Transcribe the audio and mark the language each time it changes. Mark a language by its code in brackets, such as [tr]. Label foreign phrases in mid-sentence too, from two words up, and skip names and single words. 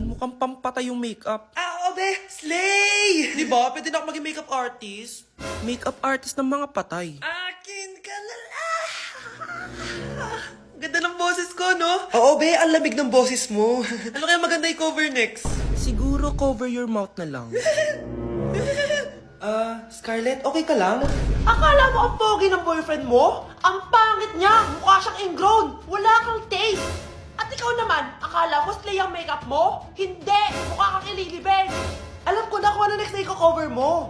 [tl] Mukhang pampatay yung makeup. Oo, be. Slay! Di ba? Pwede na ako maging [en] makeup artist. Makeup artist [tl] ng mga patay. Akin ka lala. Ganda ng boses ko, no? Oo, be. Ang lamig ng boses mo. Ano kaya maganda i-cover next? Siguro [en] cover your mouth [tl] na lang. Scarlett, okay ka lang? Akala mo ang pogi ng boyfriend mo? Ang pangit niya! Mukha siyang ingrown! Wala kang taste! At ikaw naman, akala mo slay ang makeup mo? Hindi! Mukha kang ililibig! Alam ko na kung ano next na i-cover mo.